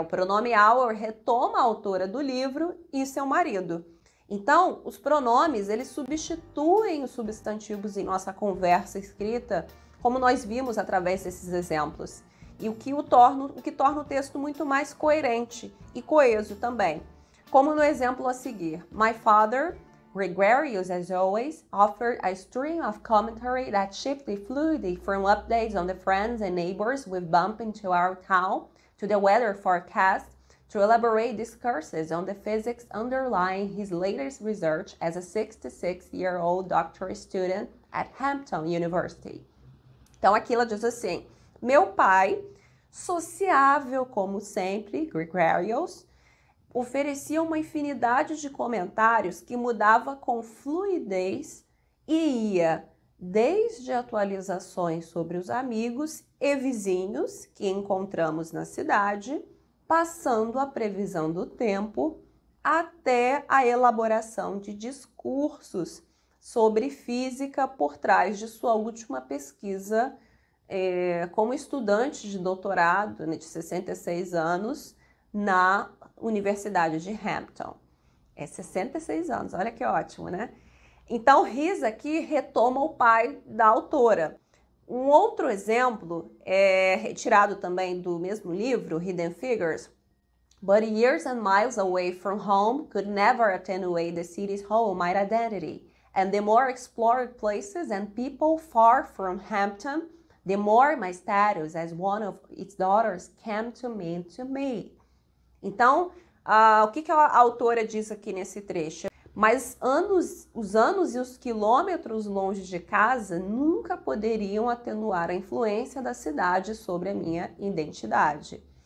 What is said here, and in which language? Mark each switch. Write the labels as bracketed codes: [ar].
[pt] O pronome our retoma a autora do livro e seu marido. Então, os pronomes, eles substituem os substantivos em nossa conversa escrita, como nós vimos através desses exemplos. E o que torna o texto muito mais coerente e coeso também. Como no exemplo a seguir. [en] My father, gregarious as always, offered a string of commentary that shifted fluidly from updates on the friends and neighbors we've bumped into our town to the weather forecast to elaborate discourses on the physics underlying his latest research as a 66-year-old doctoral student at Hampton University. [pt] Então aqui ela diz assim: meu pai, sociável como sempre, gregarious, oferecia uma infinidade de comentários que mudava com fluidez e ia desde atualizações sobre os amigos e vizinhos que encontramos na cidade, passando a previsão do tempo, até a elaboração de discursos sobre física por trás de sua última pesquisa como estudante de doutorado, né, de 66 anos, na Universidade de Hampton. 66 anos, olha que ótimo, né? Então, His aqui retoma o pai da autora. Um outro exemplo é retirado também do mesmo livro, Hidden Figures. [en] But years and miles away from home could never attenuate the city's home identity. And the more explored places and people far from Hampton, the more my status as one of its daughters came to mean to me. [pt] Então, o que a autora diz aqui nesse trecho? Mas os anos e os quilômetros longe de casa nunca poderiam atenuar a influência da cidade sobre a minha identidade.